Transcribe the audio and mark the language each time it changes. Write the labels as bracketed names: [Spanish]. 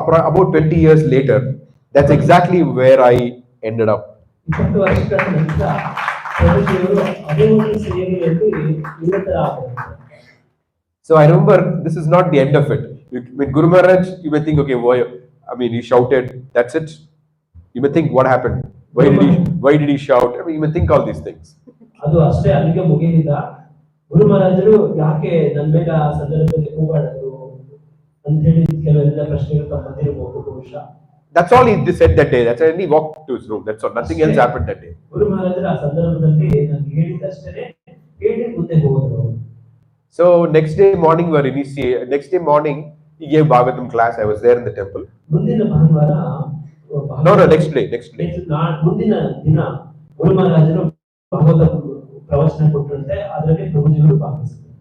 [English] about 20 years later, that's exactly where I ended up. [Kannada] 20 ವರ್ಷಗಳ ನಂತರ ಪ್ರಭುಜಿಯವರು ಅದೇ ಒಂದು ಸೇವೆಯಲ್ಲಿ ನಿರತರಾದರು. [English] So I remember, this is not the end of it. With Guru Maharaj, you may think, okay, why? I mean, he shouted. That's it. You may think, what happened? Why did he shout? I mean, you may think all these things. [Kannada] ಅದು ಅಷ್ಟೇ ಅಲ್ಲಿಗೆ ಮುಗಿದಿಲ್ಲ. ಗುರು ಮಹಾರಾಜರು ಯಾಕೆ ನನ್ನ ಮೇಲೆ ಆ ಸಂದರ್ಭದಲ್ಲಿ ಕೂಗಾಡಿದ್ರು ಅಂತ ಹೇಳಿ ಕೆಲವೆಲ್ಲ ಪ್ರಶ್ನೆಗಳು ಬಂದಿರಬಹುದು ಬಹುಶಃ. [English] That's all he said that day. That's when he walked to his room. That's all. Nothing else happened that day. [Kannada] ಗುರು ಮಹಾರಾಜರು ಆ ಸಂದರ್ಭದಲ್ಲಿ ನನಗೆ ಹೇಳಿದಷ್ಟೇ ಹೇಳಿ ಮುಂದೆ ಹೋದರು. [English] So next day morning next day morning he gave Bhagavatam class. I was there in the temple. [Kannada] ಮುಂದಿನ ಭಾನುವಾರ [English] No, next day. [Kannada] ಮುಂದಿನ ದಿನ ಗುರು ಮಹಾರಾಜರು ಭಾಗವತ ಪ್ರವಚನ ಕೊಟ್ಟಂತೆ ಅದರಲ್ಲಿ ಪ್ರಭುಜಿಗಳು ಭಾಗವಹಿಸಿದರು.